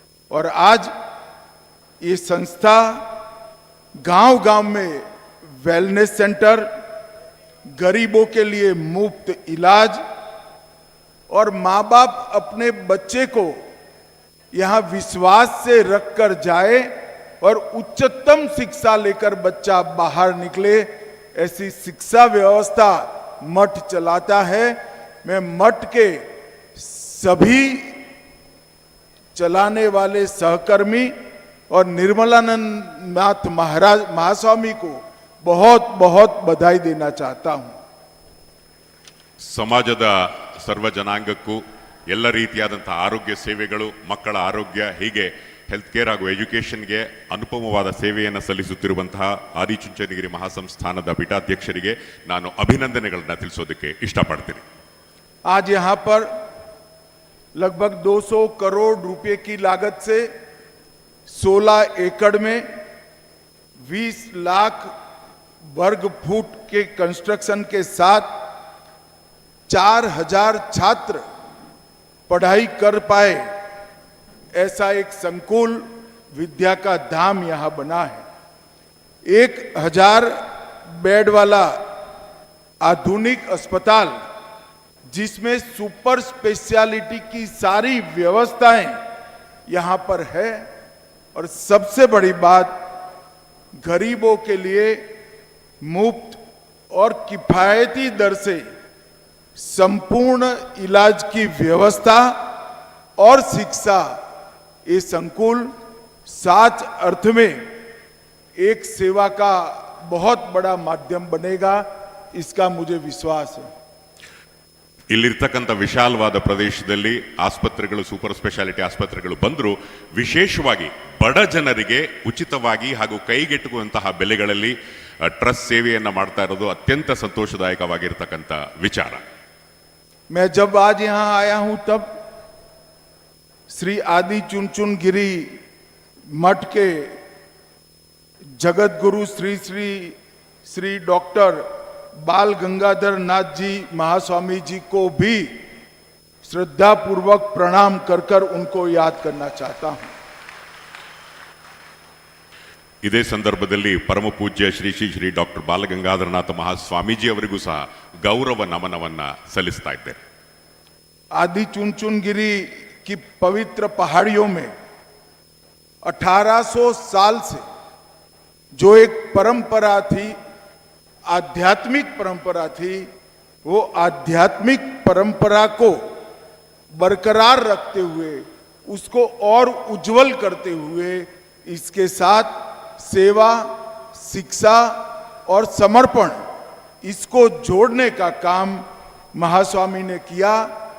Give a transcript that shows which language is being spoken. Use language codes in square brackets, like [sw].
[hi] और आज ये संस्था गांव-गांव में वेलनेस सेंटर, गरीबों के लिए मुफ्त इलाज और माँ बाप अपने बच्चे को यहाँ विश्वास से रखकर जाए और उच्चतम शिक्षा लेकर बच्चा बाहर निकले, ऐसी शिक्षा व्यवस्था मठ चलाता है. मैं मठ के सभी चलाने वाले सहकर्मी और निर्मलानंद नाथ महाराज महास्वामी को बहुत बहुत बधाई देना चाहता हूं। [kn] ಸಮಾಜದ ಸರ್ವ ಜನಾಂಗಕ್ಕೂ ಎಲ್ಲ ರೀತಿಯಾದಂತಹ ಆರೋಗ್ಯ ಸೇವೆಗಳು, ಮಕ್ಕಳ ಆರೋಗ್ಯ, ಹೀಗೆ ಹೆಲ್ತ್ ಕೇರ್ ಹಾಗೂ ಎಜುಕೇಷನ್ಗೆ ಅನುಪಮವಾದ ಸೇವೆಯನ್ನು ಸಲ್ಲಿಸುತ್ತಿರುವಂತಹ ಆದಿಚುಂಚನಗಿರಿ ಮಹಾಸಂಸ್ಥಾನದ ಪೀಠಾಧ್ಯಕ್ಷರಿಗೆ ನಾನು ಅಭಿನಂದನೆಗಳನ್ನು ತಿಳಿಸೋದಕ್ಕೆ ಇಷ್ಟಪಡ್ತೀನಿ. [hi] आज यहाँ पर लगभग 200 करोड़ रुपए की लागत से 16 एकड़ में 20 लाख वर्ग फुट के कंस्ट्रक्शन के साथ 4000 छात्र पढ़ाई कर पाए, ऐसा एक संकुल विद्या का धाम यहां बना है। 1000 बेड वाला आधुनिक अस्पताल जिसमें सुपर स्पेशलिटी की सारी व्यवस्थाएं यहां पर है, और सबसे बड़ी बात गरीबों के लिए मुफ्त और किफायती दर से संपूर्ण इलाज की व्यवस्था और शिक्षा। ये संकुल सच अर्थ में एक सेवा का बहुत बड़ा माध्यम बनेगा, इसका मुझे विश्वास है। [kn] ಇಲ್ಲಿರ್ತಕ್ಕಂಥ ವಿಶಾಲವಾದ ಪ್ರದೇಶದಲ್ಲಿ ಆಸ್ಪತ್ರೆಗಳು, ಸೂಪರ್ ಸ್ಪೆಷಾಲಿಟಿ ಆಸ್ಪತ್ರೆಗಳು ಬಂದರೂ ವಿಶೇಷವಾಗಿ ಬಡ ಜನರಿಗೆ ಉಚಿತವಾಗಿ ಹಾಗೂ ಕೈಗೆಟುಕುವಂತಹ ಬೆಲೆಗಳಲ್ಲಿ ಟ್ರಸ್ಟ್ ಸೇವೆಯನ್ನು ಮಾಡ್ತಾ ಇರೋದು ಅತ್ಯಂತ ಸಂತೋಷದಾಯಕವಾಗಿರ್ತಕ್ಕಂಥ ವಿಚಾರ. [hi] मैं जब आज यहां आया हूं तब श्री आदि चुनचुन गिरी मठ के जगत गुरु श्री श्री श्री डॉक्टर बाल गंगाधर नाथ जी महास्वामी जी को भी श्रद्धा पूर्वक प्रणाम कर कर उनको याद करना चाहता हूं. [kn] ಇದೇ ಸಂದರ್ಭದಲ್ಲಿ ಪರಮ ಪೂಜ್ಯ ಶ್ರೀ ಶ್ರೀ ಶ್ರೀ ಡಾಕ್ಟರ್ ಬಾಲಗಂಗಾಧರನಾಥ ಮಹಾಸ್ವಾಮೀಜಿ ಅವರಿಗೂ ಸಹ ಗೌರವ ನಮನವನ್ನ ಸಲ್ಲಿಸ್ತಾ ಇದ್ದೇನೆ. [hi] आदि चुनचुनगिरी की पवित्र पहाड़ियों में 1800 साल से जो एक परंपरा थी, आध्यात्मिक परंपरा थी, वो आध्यात्मिक परंपरा को बरकरार रखते हुए, उसको और उज्जवल करते हुए, इसके साथ सेवा, शिक्षा और समर्पण, इसको जोड़ने का काम महास्वामी ने किया.